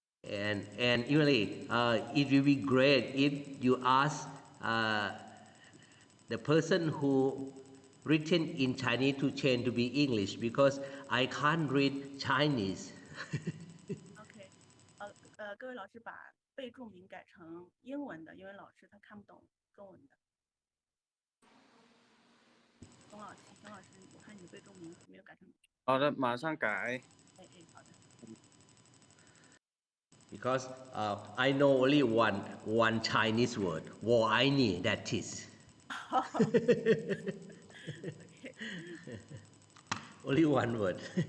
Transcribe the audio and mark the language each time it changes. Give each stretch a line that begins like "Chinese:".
English: And Emily, it will be great if you ask the person who written in Chinese to change to be English because I can't read Chinese.
Chinese: OK，各位老师把备注名改成英文的，因为老师他看不懂中文的。熊老师，我看你的备注名没有改成。好的，马上改。好的。
English: Because I know only one Chinese word,
Chinese: 我爱你,
English: that is. Only one word.